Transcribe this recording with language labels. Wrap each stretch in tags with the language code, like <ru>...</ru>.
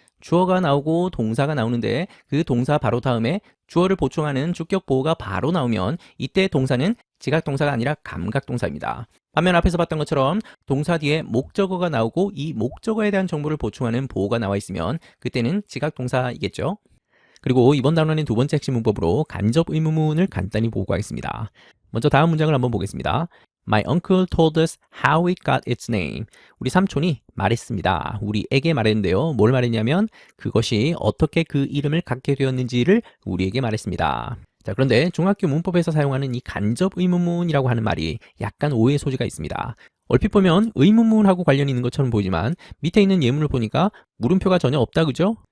<ko>주어가 나오고 동사가 나오는데 그 동사 바로 다음에 주어를 보충하는 주격 보호가 바로 나오면 이때 동사는 지각동사가 아니라 감각동사입니다. 반면 앞에서 봤던 것처럼 동사 뒤에 목적어가 나오고 이 목적어에 대한 정보를 보충하는 보호가 나와 있으면 그때는 지각동사이겠죠. 그리고 이번 단원의 두 번째 핵심 문법으로 간접 의문문을 간단히 보고 가겠습니다. 먼저 다음 문장을 한번 보겠습니다.</ko> <en>My uncle told us how it got its name.</en> <ko>우리 삼촌이 말했습니다. 우리에게 말했는데요. 뭘 말했냐면 그것이 어떻게 그 이름을 갖게 되었는지를 우리에게 말했습니다. 자, 그런데 중학교 문법에서 사용하는 이 간접 의문문이라고 하는 말이 약간 오해의 소지가 있습니다. 얼핏 보면 의문문하고 관련이 있는 것처럼 보이지만 밑에 있는 예문을 보니까 물음표가 전혀 없다, 그죠?</ko>